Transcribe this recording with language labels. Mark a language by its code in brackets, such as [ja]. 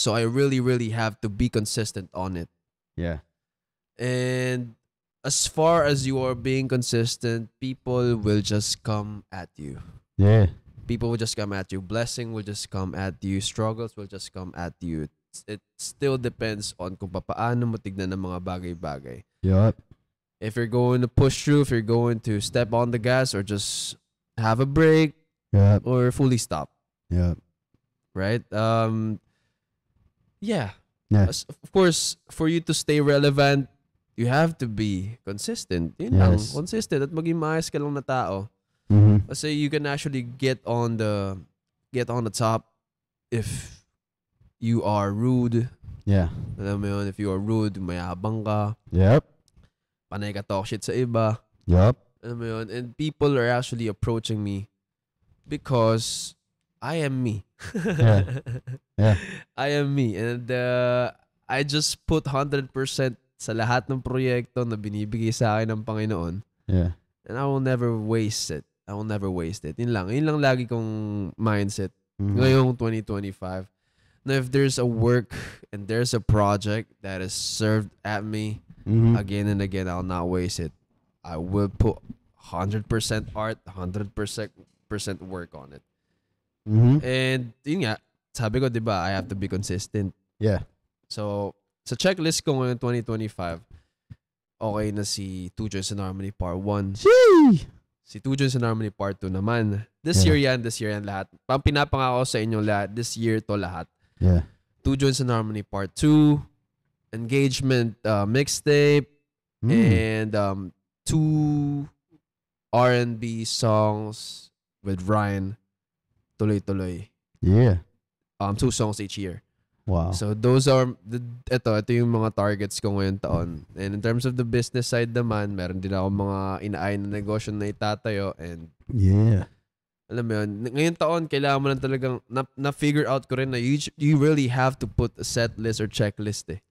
[en] So I really, really have to be consistent on it. Yeah. And as far as you are being consistent, people will just come at you. Yeah. People will just come at you. Blessing will just come at you. Struggles will just come at you. It still depends on [tl] kung paano mo tignan ng mga bagay-bagay. [en] Yup. If you're going to push through, if you're going to step on the gas or just have a break, Yup. or fully stop. Yup. Right? Yeah. Yeah. Of course, for you to stay relevant, you have to be consistent. [tl] Yun lang. [en] Yes. [tl] Consistent at maging maayos ka lang na tao. Mm-hmm. Kasi [en] you can actually get on the top if you are rude. Yeah. [tl] Alam mo yun, [en] if you are rude, [tl] mayabang ka, [en] Yep. [tl] panay ka [en] talk shit [tl] sa iba. [en] Yup. Alam mo yun, and people are actually approaching me because I am me. Yeah. Yeah. I am me. And I just put [tl] 100% sa lahat ng proyekto na binibigay sa akin ng Panginoon. [en] Yeah. And I will never waste it. I will never waste it. [tl] Yun lang lagi kong mindset. Mm-hmm. Ngayong 2025. [en] Now, if there's a work and there's a project that is served at me Mm-hmm. again and again, I'll not waste it. I will put 100% art, 100% work on it. Mm-hmm. And [tl] yun nga, sabi ko, di ba, [en] I have to be consistent. Yeah. [tl] So, sa checklist ko ngayon 2025, okay na si Two Joints in Harmony Part 1. [en] Sheesh. [tl] Si Two Joints in Harmony Part 2 naman. [en] This year [tl] yan lahat. Pinapangako sa inyo lahat, [en] this year [tl] to lahat. [en] Yeah. Two Joints in Harmony Part 2, Engagement mixtape, and 2 R&B songs with Ryan. [tl] Tuloy-tuloy. [en] Yeah. 2 songs each year. Wow. So those are [tl] ito yung mga targets ko ngayong taon. [en] And in terms of the business side [tl] naman, meron din ako mga inaay na negosyo na itatayo, and [en] Yeah. [tl] alam mo yun, ngayong taon kailangan mo lang talagang na-figure out ko rin na [en] you really have to put a set list or checklist [tl] eh.